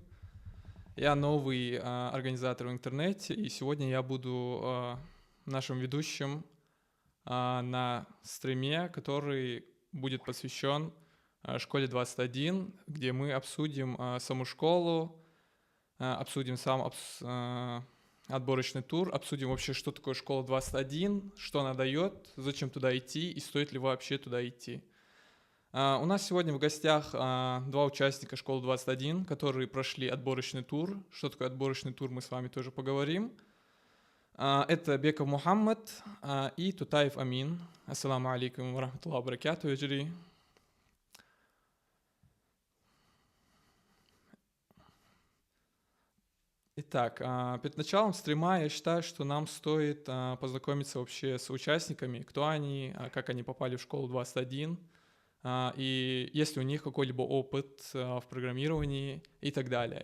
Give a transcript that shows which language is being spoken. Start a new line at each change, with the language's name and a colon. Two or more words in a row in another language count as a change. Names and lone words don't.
Russian: Я новый организатор в интернете, и сегодня я буду нашим ведущим на стриме, который будет посвящен школе 21, где мы обсудим саму школу, обсудим отборочный тур, обсудим вообще, что такое школа 21, что она дает, зачем туда идти и стоит ли вообще туда идти. У нас сегодня в гостях два участника школы 21, которые прошли отборочный тур. Что такое отборочный тур, мы с вами тоже поговорим. Это Беков Мухаммад и Тутаев Амин.
Arabic: السلام عليكم ورحمة الله وبركاته, Эджри.
Russian: Итак, перед началом стрима я считаю, что нам стоит познакомиться вообще с участниками, кто они, как они попали в школу 21, и есть ли у них какой-либо опыт в программировании и так далее.